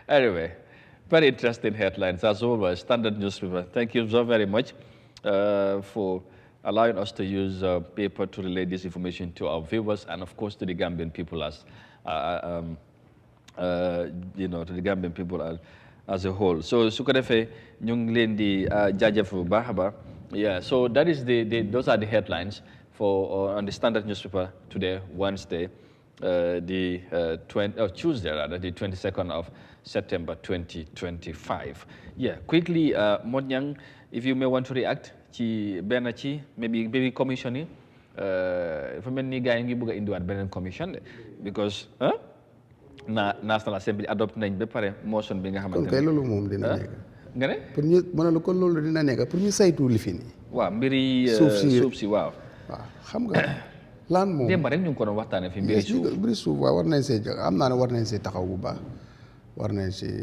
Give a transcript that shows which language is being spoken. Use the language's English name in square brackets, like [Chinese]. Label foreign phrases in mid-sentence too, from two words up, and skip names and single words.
[English] Anyway, very interesting headlines as always. Standard newspaper. Thank you so very much for allowing us to use paper to relay this information to our viewers and, of course, to the Gambian people as, to the Gambian people as a whole. So, [Wolof] su ko defee ñu ngi leen di jaajëf bu baax a baax. [English] Yeah, so that is those are the headlines for on the Standard newspaper today, Wednesday, Tuesday rather, the 22nd of September 2025. Yeah, quickly, Modnyang, if you may want to react [Wolof] ci benn ci [English] maybe commission [Wolof] yi dafa mel ni gars yi ngi bëgg a indiwaat beneen commission [English] because National Assembly adopt [Wolof] nañ ba pare motion bi nga xamante ne. kon kay loolu moom dina nekk. nga ne. pour ñu mën a kon loolu dina nekk pour ñu saytu li fi nii. waaw mbiri suuf si waaw. waaw xam nga laan moom démb rek ñu ngi ko doon waxtaanee fi mbiri suuf waaw war nañ see am naa ne war nañ see taxaw bu baax war nañ see.